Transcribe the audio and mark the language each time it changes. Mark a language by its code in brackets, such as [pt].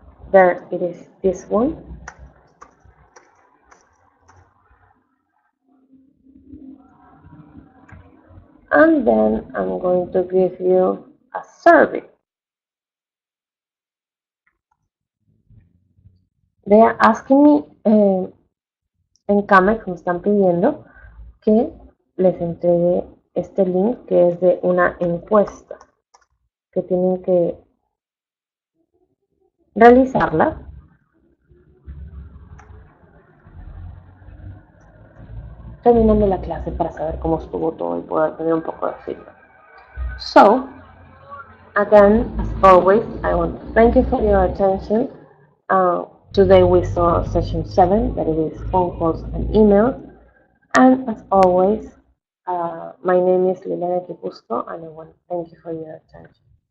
[en] There it is, this one. And then I'm going to give you a survey. They are asking me [es] en CAMEX, me están pidiendo que les entregue este link, que es de una encuesta que tienen que realizarla terminando la clase, para saber cómo estuvo todo y poder tener un poco de feedback. [en] So, again, as always, I want to thank you for your attention. Today we saw session 7, that it is phone calls and emails. And as always, my name is Liliana Kipusco, and I want to thank you for your attention.